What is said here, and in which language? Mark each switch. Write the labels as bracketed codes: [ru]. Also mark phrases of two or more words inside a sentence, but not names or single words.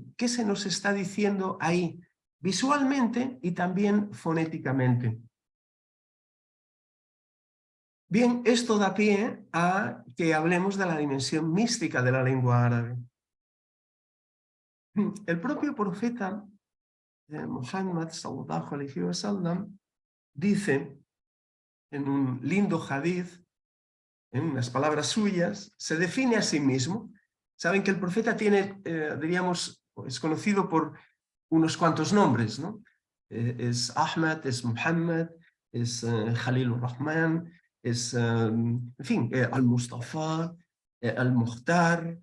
[es] ¿Qué se nos está diciendo ahí? Visualmente y también fonéticamente. Bien, esto da pie a que hablemos de la dimensión mística de la lengua árabe. El propio profeta Muhammad [ar] صلى الله عليه وسلم [es] dice en un lindo hadith, en unas palabras suyas, se define a sí mismo. Saben que el profeta tiene, diríamos, es conocido por unos cuantos nombres, ¿no? Es Ahmad, es Muhammad, es Khalilur Rahman, es, en fin, Al-Mustafa, Al-Mukhtar.